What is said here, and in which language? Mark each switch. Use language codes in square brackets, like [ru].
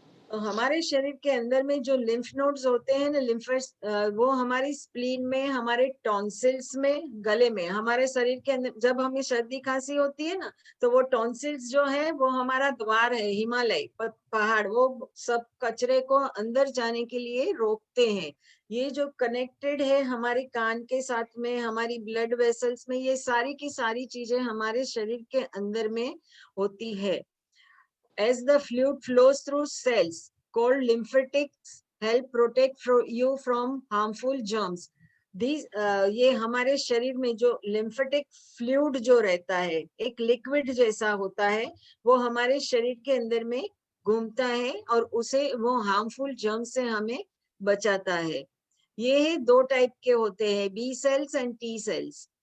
[hi] तो हमारे शरीर के अंदर में जो लिम्फ नोड्स होते हैं ना, लिम्फेट्स, वो हमारी स्प्लीन में, हमारे टॉन्सिल्स में, गले में, हमारे शरीर के अंदर जब हमें सर्दी खांसी होती है ना, तो वो टॉन्सिल्स जो है वो हमारा द्वार है, हिमालय पहाड़, वो सब कचरे को अंदर जाने के लिए रोकते हैं। ये जो कनेक्टेड है हमारे कान के साथ में, हमारी ब्लड वेसल्स में, ये सारी की सारी चीजें हमारे शरीर के अंदर में होती है। [en] As the fluid flows through cells called lymphatics help protect you from harmful germs. [hi] These ये हमारे शरीर में जो लिम्फेटिक फ्लूइड जो रहता है, एक लिक्विड जैसा होता है, वो हमारे शरीर के अंदर में घूमता है और उसे वो हार्मफुल जर्म से हमें बचाता है। ये दो टाइप के होते हैं, B sales and T cells.